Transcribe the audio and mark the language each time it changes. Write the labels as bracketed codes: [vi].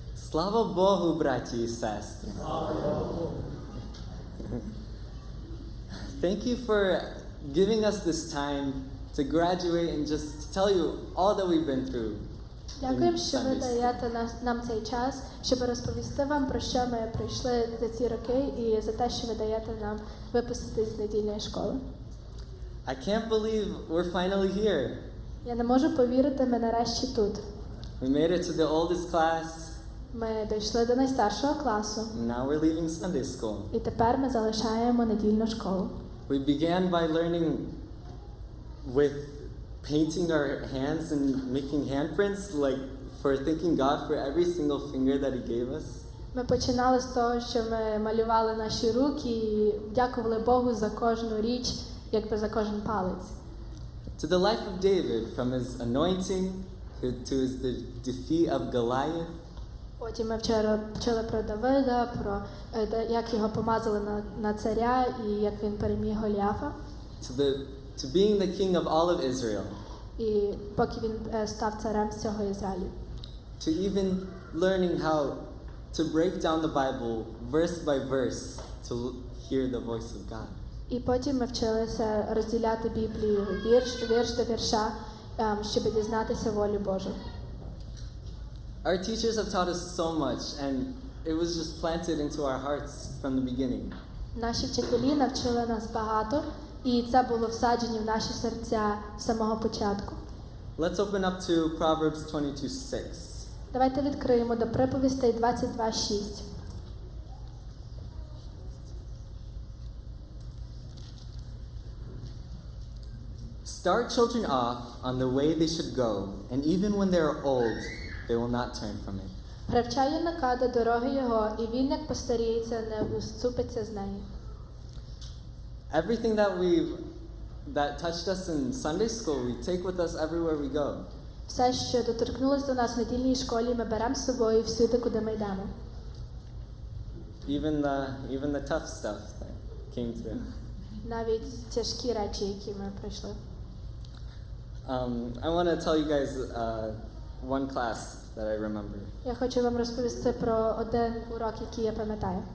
[uk] Слава Богу, браті і сестри. [en] Thank you for giving us this time to graduate and just to tell you all that we've been through. [uk] Дякуємо, що ви [en] Sunday school. [uk] даєте нам цей час, щоб розповісти вам, про що ми пройшли за ці роки, і за те, що ви даєте нам випустити з недільної школи. [en] I can't believe we're finally here. [uk] Я не можу повірити, ми нарешті тут. [en] We made it to the oldest class, [uk] Ми дійшли до найстаршого класу, [en] and now we're leaving Sunday school. [uk] і тепер ми залишаємо недільну школу. [en] We began by learning with painting our hands and making handprints, like for thanking God for every single finger that He gave us. [uk] Ми починали з того, що ми малювали наші руки і дякували Богу за кожну річ, якби за кожен палець. [en] To the life of David, from his anointing to his defeat of Goliath, [uk] Потім ми вчора вчили про Давида, про як його помазали на царя і як він переміг Голіафа. [en] to being the king of all of Israel, [uk] І поки він став царем всього Ізраїлю. [en] to even learning how to break down the Bible verse by verse to hear the voice of God. [uk] І потім ми вчилися розділяти Біблію вірш до вірша, щоб дізнатися волю Божу. [en] Our teachers have taught us so much, and it was just planted into our hearts from the beginning. [uk] Наші вчителі навчили нас багато, і це було всаджені в наші серця з самого початку. [en] Let's open up to Proverbs 22:6. [uk] Давайте відкриємо до приповістей 22:6. [en] Start children off on the way they should go, and even when they are old, they will not turn from it. [uk] Привчай юнака до дороги його, і він, як постаріється, не уступиться з неї. [en] Everything that touched us in Sunday school, we take with us everywhere we go. [uk] Все, що доторкнулося до нас в недільній школі, ми беремо з собою всюди, куди ми йдемо. [en] Even the tough stuff that came through. [uk] Навіть тяжкі речі, які ми пройшли. [en] I want to tell you guys one class that I remember. [uk] Я хочу вам розповісти про один урок, який я пам'ятаю.